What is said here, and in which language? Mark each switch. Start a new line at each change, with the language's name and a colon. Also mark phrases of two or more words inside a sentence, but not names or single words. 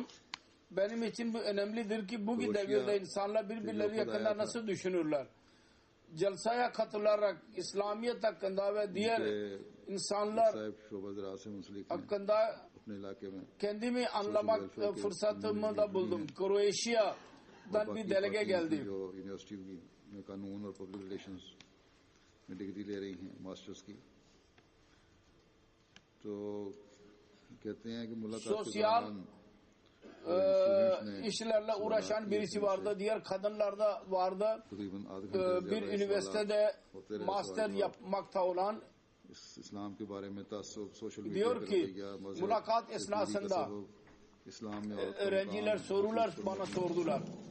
Turkish: Benim için bu önemlidir ki bugün devirde insanlar birbirleri hakkında nasıl düşünürler. Celsaya katılarak İslamiyet hakkında ve diğer insanlar hakkında kendimi anlamak fırsatımı da buldum. Kroasya'dan bir delege geldi.
Urdu: ڈگری لے رہی ہیں ماسٹرز کی، تو کہتے ہیں کہ ملاقات کے دوران
Turkish: işlerle uğraşan birisi vardı. Diğer kadınlar da vardı. Bir üniversitede master yapmakta olan diyor ki mülakat esnasında öğrenciler sorular bana sordular.